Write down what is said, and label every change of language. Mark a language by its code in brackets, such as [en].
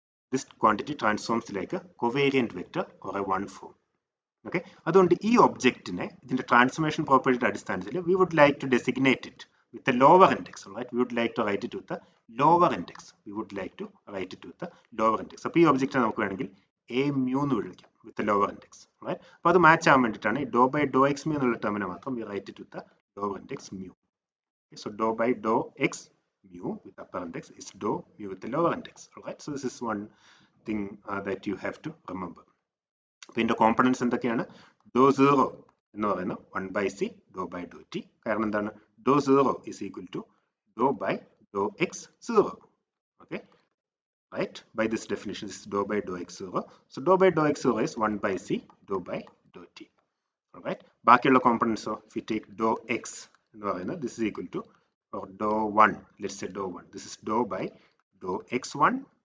[en] This quantity transforms like a covariant vector or a one form. Okay, [ml] അതുകൊണ്ട് ഈ ഒബ്ജക്റ്റിനെ ഇതിന്റെ ട്രാൻസ്ഫോർമേഷൻ പ്രോപ്പർട്ടിയുടെ അടിസ്ഥാനത്തിൽ [en] we would like to designate it with a lower index. Right, we would like to write it with a lower index. [ml] അപ്പോൾ ഈ ഒബ്ജക്റ്റിനെ നമുക്ക് വേണമെങ്കിൽ a mu എന്ന് വിളിക്കാം [en] with a lower index. [ml] Right, അപ്പോൾ അത് മാച്ച് ആവാൻ വേണ്ടിയിട്ടാണ് ഡോ ബൈ ഡോ എക്സ് mu എന്നുള്ള ടേമിനെ മാത്രം [en] we write it with a lower index mu. Okay, so dou by dou x mu with upper index is dou mu with the lower index. Alright, so this is one thing that you have to remember. [ml] അപ്പോൾ ഇതിന്റെ components എന്തൊക്കെയാണ്? ഡോ zero എന്ന് പറയുന്നത് 1 by c Dr by Dr T. കാരണം എന്താണ്? [en] Dou zero is equal to dou by dou x zero. Okay, right, by this definition this is dou by dou x zero. So dou by dou x zero is 1 by c dou by dou t. Alright, [ml] ബാക്കിയുള്ള കോമ്പണൻസോ, [en] if you take dou x [ml] എന്ന് പറയുന്നത് [en] this is equal to, or dou 1, let's say dou 1, this is dou by dou x1.